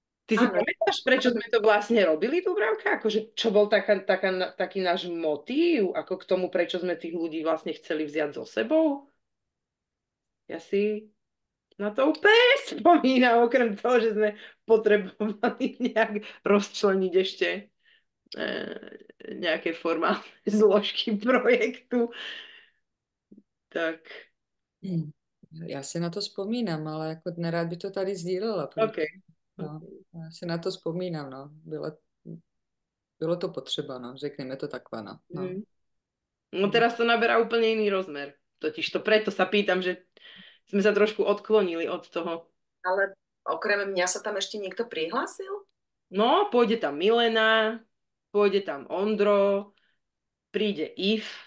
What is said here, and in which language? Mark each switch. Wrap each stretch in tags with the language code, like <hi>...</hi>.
<sk>Ty si pamätáš, prečo sme to vlastne robili, Dúbravka? Akože, čo bol taký náš motív, ako k tomu, prečo sme tých ľudí vlastne chceli vziať so sebou? Ja si na to úplne spomínam, okrem toho, že sme potrebovali nejak rozčleniť ešte nejaké formálne zložky projektu. Tak.</sk> <cs>Já si na to vzpomínám, ale jako nerád by to tady sdílela. Okay. No, já si na to vzpomínám, no. Bylo to potřeba, no. Řekneme to takhle, no.</cs> <sk>No teraz to naberá úplne iný rozmer. Totiž to preto sa pýtam, že sme sa trošku odklonili od toho. Ale okrem mňa sa tam ešte niekto prihlásil? No, pôjde tam Milena, pôjde tam Ondro, príde If.</sk>